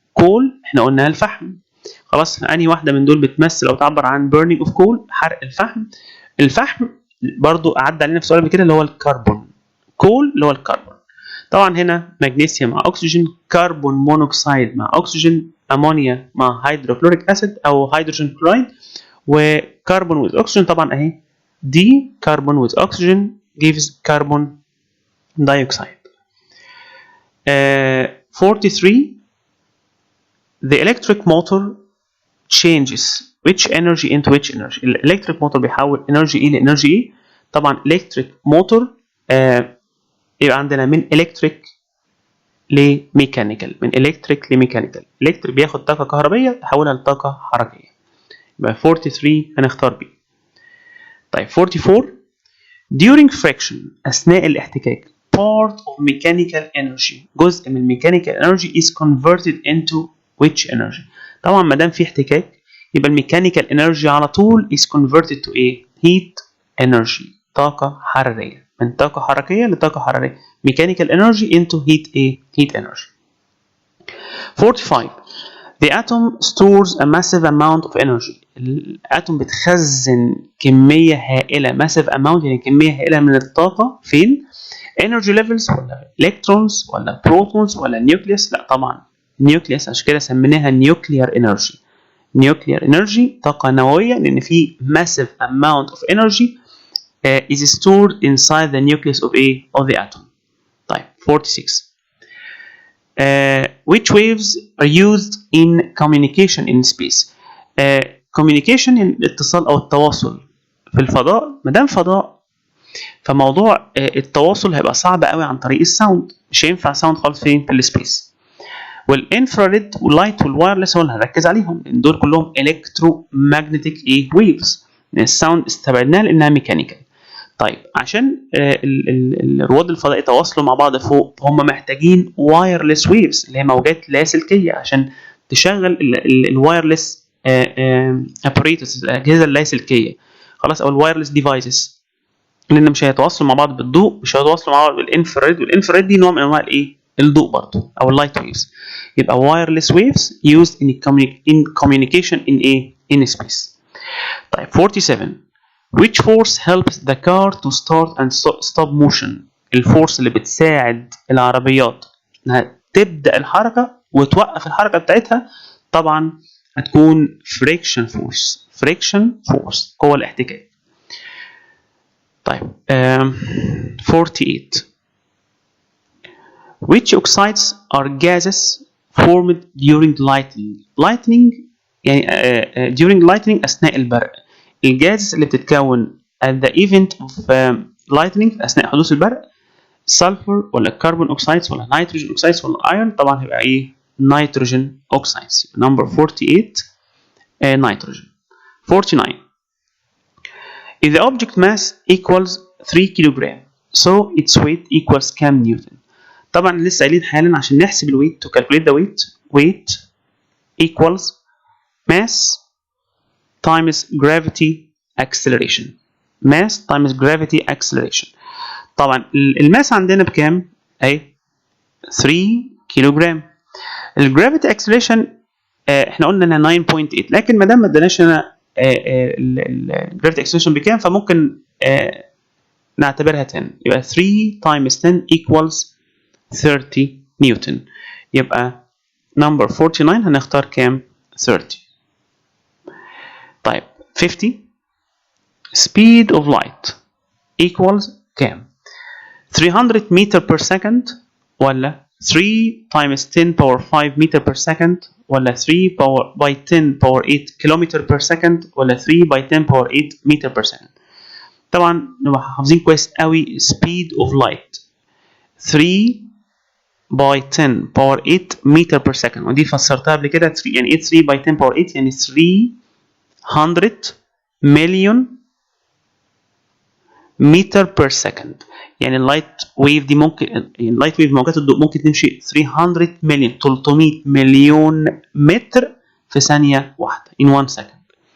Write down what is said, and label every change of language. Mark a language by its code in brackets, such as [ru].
[ar] coal احنا قلناها الفحم خلاص انهي واحده من دول بتمثل او تعبر عن burning of coal؟ حرق الفحم. الفحم برضو عدى علينا في سؤال قبل كده اللي هو الكربون. كول اللي هو الكربون. طبعا هنا مغنيسيوم مع اكسجين كربون مونوكسيد مع اكسجين امونيا مع هيدروكلوريك اسيد او هيدروجين كلورايد وكربون ويز اكسجين طبعا اهي دي كربون ويز اكسجين gives كربون dioxide. [en] 43 the electric motor changes which energy into which energy. [ar] الالكتريك موتور بيحول انرجي ايه لانرجي ايه؟ طبعا الكتريك موتور يبقى عندنا من الكتريك لميكانيكال من الكتريك لميكانيكال. الكتريك بياخد طاقه كهربيه يحولها لطاقه حركيه. يبقى 43 هنختار بي. [en] طيب 44 during friction [ar] اثناء الاحتكاك [en] part of mechanical energy جزء من mechanical energy is converted into which energy. [ar] طبعا ما دام في احتكاك يبقى الميكانيكال انرجي على طول [en] is converted to a heat energy [ar] طاقة حرارية من طاقة حركية لطاقة حرارية [en] mechanical energy into heat energy. 45 the atom stores a massive amount of energy. [ar] الاتوم بتخزن كمية هائلة massive amount يعني كمية هائلة من الطاقة فين؟ energy levels ولا electrons ولا protons ولا nucleus؟ لا طبعا nucleus عشان كده سميناها nuclear energy. [en] nuclear energy [ar] طاقة نووية لأن في [en] massive amount of energy is stored inside the nucleus of the atom. [ar] طيب 46 [en] which waves are used in communication in space. [ar] communication الاتصال أو التواصل في الفضاء ما دام فضاء فموضوع التواصل هيبقى صعب قوي عن طريق الساوند مش هينفع ساوند خالص فين في السبيس. والانفراريد واللايت والوايرلس هو اللي هنركز عليهم لان دول كلهم الكترومagnetic ويفز. الساوند استبعدناها لانها ميكانيكال. طيب عشان رواد الفضاء يتواصلوا مع بعض فوق هم محتاجين وايرلس ويفز اللي هي موجات لاسلكيه عشان تشغل الوايرلس اباريتس الاجهزه اللاسلكيه خلاص او الوايرلس ديفايسز لان مش هيتواصلوا مع بعض بالضوء مش هيتواصلوا مع بعض بالانفراريد والانفراريد دي نوع من انواع الضوء برضه او اللايت ويفز. [en] يبقى wireless waves used in communication in space. [ar] طيب 47 [en] which force helps the car to start and stop motion. [ar] الفورس اللي بتساعد العربيات انها تبدا الحركه وتوقف الحركه بتاعتها طبعا هتكون friction force قوه الاحتكاك. [en] طيب 48 which oxides are gases formed during lightning [ar] يعني during lightning أثناء البرق. الجاز اللي بتتكون [en] at the event of [ar] lightning اثناء حدوث البرق، سلفر ولا كربون اوكسايدز ولا نيتروجين اوكسايدز ولا ايرون؟ طبعا هيبقى ايه؟ نيتروجين اوكسايدز. نمبر 48 نيتروجين. 49 [en] if the object mass equals 3 [ar] كيلوغرام so its weight equals كام نيوتن؟ طبعا لسه قايلين حالا عشان نحسب الويت [en] to calculate the weight equals mass times gravity acceleration. mass times gravity acceleration. [ar] طبعا الماس عندنا بكام؟ اهي 3 كيلوغرام. الجرافيتي اكسلريشن احنا قلنا انها 9.8، لكن ما دام ما اداناش هنا الجرافيتي اكسلريشن بكام فممكن نعتبرها 10، يبقى [en] 3 times 10 equals 30 [ar] نيوتن. يبقى نمبر 49 هنختار كام؟ 30. [en] طيب 50 speed of light equals كام؟ 300 meter per second ولا 3 times 10 power 5 meter per second ولا 3 power by 10 power 8 kilometer per second ولا 3 by 10 power 8 meter per second؟ [ar] طبعا نبقى حافظين كويس قوي [en] speed of light 3 by 10 power 8 meter per second، ودي فسرتها قبل كده. [ar] يعني ايه 3 by 10 power 8؟ يعني 300 مليون متر بير سكند. يعني اللايت ويف دي ممكن، اللايت ويف موجات الضوء ممكن تمشي 300 مليون 300 مليون متر في ثانيه واحده in 1 second.